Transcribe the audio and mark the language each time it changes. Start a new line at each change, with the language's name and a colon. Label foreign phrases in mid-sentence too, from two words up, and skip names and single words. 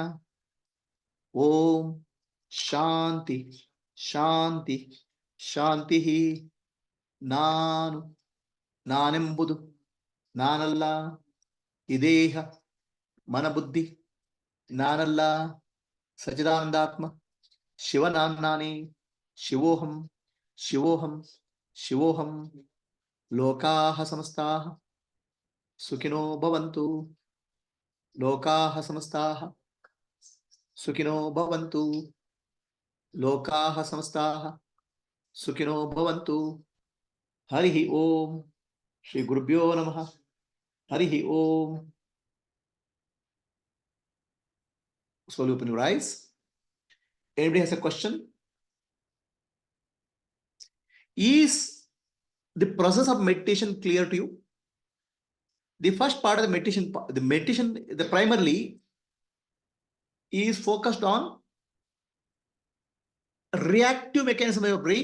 Sanskrit: ॐ शान्ति शान्ति शान्तिः.
Kannada: ನಾನು ನಾನೆಂಬುದು ನಾನಲ್ಲ. ಈ ದೇಹ ಮನಬುದ್ಧಿ ನಾನಲ್ಲ. ಸಚಿದಾನಂದಾತ್ಮ ಶಿವನಾನ್ನೇ.
Sanskrit: ಶಿವೋಹಂ ಶಿವೋಹಂ ಶಿವೋಹಂ. ಲೋಕಾಃ ಸಮಸ್ತಾಃ ಸುಖಿನೋ ಭವಂತು. ಲೋಕಾಃ ಸಮಸ್ತಾಃ ಸುಖಿನೋ ಭವಂತು. ಲೋಕಾಃ ಸಮಸ್ತಾಃ ಸುಖಿನೋ ಭವಂತು. ಹರಿ ಓಂ. ಶ್ರೀ ಗುರುಭ್ಯೋ ನಮಃ. ಹರಿ ಓಂ.
English: Slowly open your eyes. Anybody has a question? Is the process of meditation clear to you? The first part of the meditation, the primarily is focused on reactive mechanism of your brain.